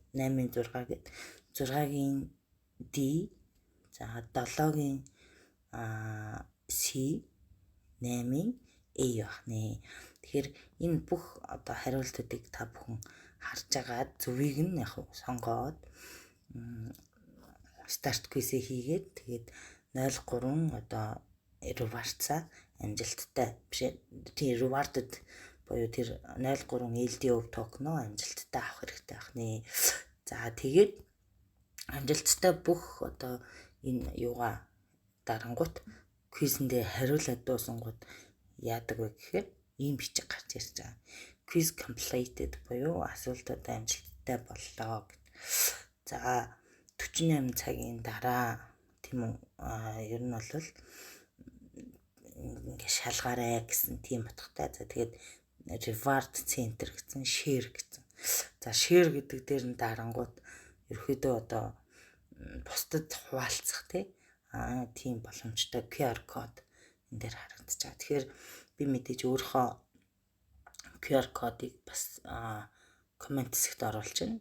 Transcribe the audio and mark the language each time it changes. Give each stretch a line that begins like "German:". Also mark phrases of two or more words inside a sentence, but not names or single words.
Mongolian: 8-ын 6 гэдэг 6-гийн D, за 7-гийн C, 8-ын A байх нэ. Тэгэхээр энэ бүх одоо хариултуудыг та бүхэн харж агаад зөвийг нь яг сонгоод
English: start quiz-
Mongolian: ийг хийгээд тэгээд 03 одоо reward-аа амжилттай биш тийм rewarded буюу тэр 03 LDO токен амжилттай авах хэрэгтэй байх нэ. За тэгээд амжилттай бүх одоо энэ юугаа дарангуут квизэндээ хариулаад дуусангууд яадаг вэ гэхээр ийм бичиг гарч ирж байгаа.
English: Quiz completed
Mongolian: буюу асуултуудаа амжилттай боллоо гэд. За 48 цагийн дараа тийм үү ер нь бол ингээ шалгаарай гэсэн тийм утгатай. За тэгээд
English: reward center
Mongolian: гэсэн share гэсэн. За share гэдэг дээр нь дарангууд ерөөдөө одоо бусдад хуваалцах тийм боломжтой QR код энэ дээр харагдаж байгаа. Тэгэхээр би мэдээж өөрийнхөө QR кодыг бас комент хэсэгт оруулж байна.